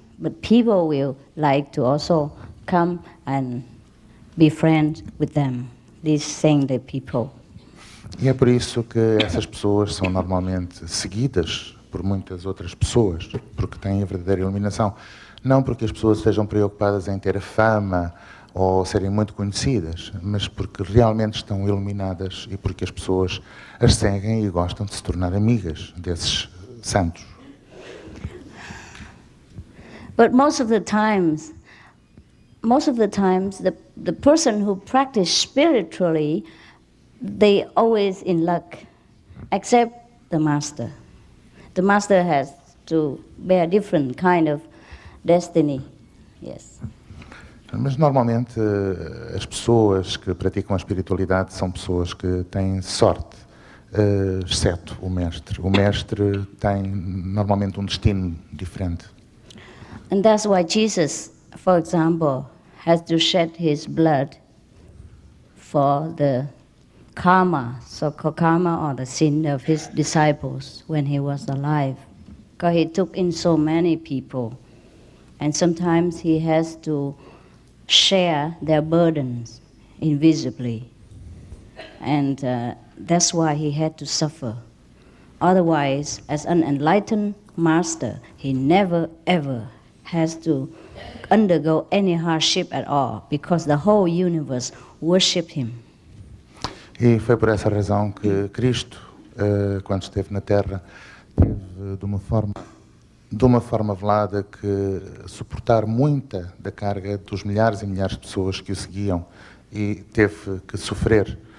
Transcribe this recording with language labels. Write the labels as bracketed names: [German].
[English] but people will like to also come and be friends with them, these saintly people. [Portuguese] E é por isso que essas pessoas são normalmente seguidas por muitas outras pessoas, porque têm a verdadeira iluminação. Não porque as pessoas estejam preocupadas em ter a fama ou serem muito conhecidas, mas porque realmente estão iluminadas e porque as pessoas as seguem e gostam de se tornar amigas desses santos. [English] But most of the times, the person who practice spiritually, they always in luck, except the master. The master has to bear different kind of destiny. Yes. [Portuguese] Mas normalmente as pessoas que praticam a espiritualidade são pessoas que têm sorte, exceto o mestre. O mestre tem normalmente um destino diferente. [English] And that's why Jesus, for example, has to shed his blood for the karma, so-called karma or the sin of his disciples when he was alive. Because he took in so many people, and sometimes he has to share their burdens invisibly. And that's why he had to suffer. Otherwise, as an enlightened master, he never ever has to undergo any hardship at all, because the whole universe worshipped him. [Portuguese] E foi por essa razão que Cristo, quando esteve na Terra, teve de uma forma velada que suportar muita da carga dos milhares e milhares de pessoas que o seguiam e teve que sofrer.